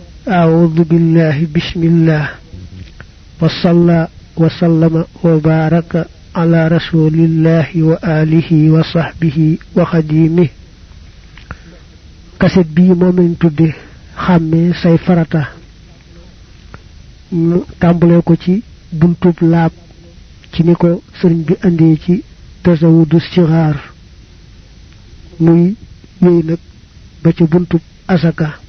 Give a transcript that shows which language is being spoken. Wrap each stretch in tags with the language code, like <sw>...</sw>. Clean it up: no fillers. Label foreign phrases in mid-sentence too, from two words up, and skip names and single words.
<ar>أعوذ بالله بسم الله وصلى وسلم وبارك على رسول الله وآله وصحبه وخديمه</ar> <wo>kaset bii moom lañ tudde xàmmee say farata ñu tàmbalee ko ci buntub laab ci ni ko sëriñ bi andee ci tasawudu sixaar muy wéy nag ba ci buntub asaka</wo>